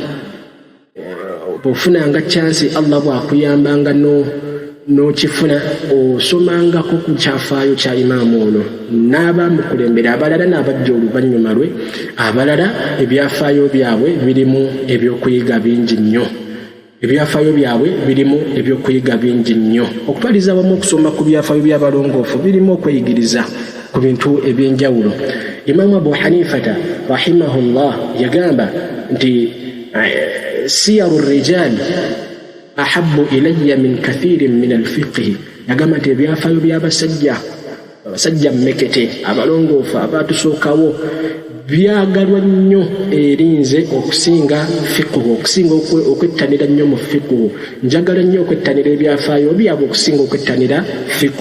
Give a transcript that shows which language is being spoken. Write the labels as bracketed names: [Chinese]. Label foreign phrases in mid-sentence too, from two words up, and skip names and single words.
[Ganda] Bw'ofunanga chansi Allah bw'akuyambanga n'okifuna osomangako ku kyafaayo kya imaamu ono n'abamukulembera abalala n'abajja oluvannyuma lwe abalala ebyafaayo byabwe birimu ebyokuyiga bingi nnyo okupaliza wamu okusoma ku byafaayo by'abalongoofu birimu okweyigiriza ku bintu eby'enjawulo. Imaamu Abu Hanifata rahimahullah yagamba nti [Arabic] سير الرجال أحب إلي من كثير من الفقه [Ganda] yagamba nti ebyafaayo by'abasajja mmekete abalongoofu abatusookawo byagalwa nnyo erinze okusinga okwettanira nnyo mu fiqh. Njagala nnyo okwettanira ebyafaayo byabwe okusinga okwettanira fiqh.